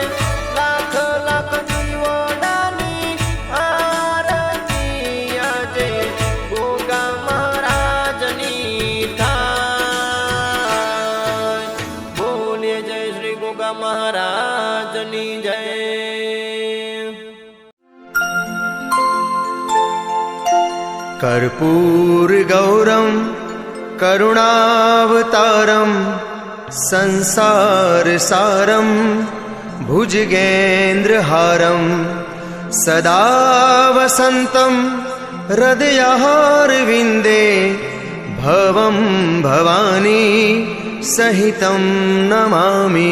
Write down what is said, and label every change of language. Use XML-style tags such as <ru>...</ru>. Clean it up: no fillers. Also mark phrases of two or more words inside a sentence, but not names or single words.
<gu>લાખ લાખ દીવડાની આરતી આજે ગોગા મહારાજની થાય. બોલીએ જય શ્રી ગોગા મહારાજની જય.</gu> <sa>कर्पूरगौरं करुणावतारं संसारसारं भुजगेन्द्रहारं सदा वसन्तं हृदयारविन्दे भवं भवानी सहितं नमामि.</sa>